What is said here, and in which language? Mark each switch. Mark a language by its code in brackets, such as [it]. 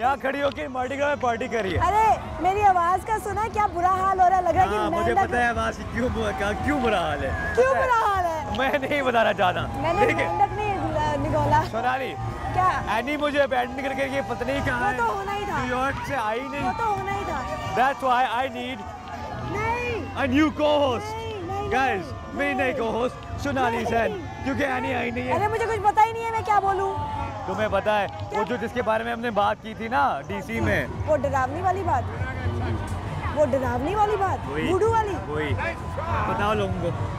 [hi] यहाँ खड़ी होकर मार्डी ग्रा में पार्टी कर रही है। अरे मेरी आवाज का सुना, क्या बुरा हाल हो रहा है? लग रहा है कि मुझे पता है आवाज की क्यों बुरा हाल है। क्यों बुरा हाल है? मैं नहीं बताना चाहता। मैंने मेंढक नहीं निगोला। सोनाली, क्या? एनी मुझे अबैंडन करके ये पता नहीं कहाँ है। वो तो होना ही था। न्यूयॉर्क से आई नहीं। वो तो होना ही था। [en] That's why I need a new co-host. [hi] Guys, मेरी नई co-host सोनाली सेन, क्योंकि एनी आई नहीं है। अरे मुझे कुछ पता ही नहीं है, मैं क्या बोलूं? तुम्हें पता है वो जो जिसके बारे में हमने बात की थी ना डीसी में, वो डरावनी वाली बात, वो डरावनी वाली बात, वुडू वाली। वही बताओ लोगों को।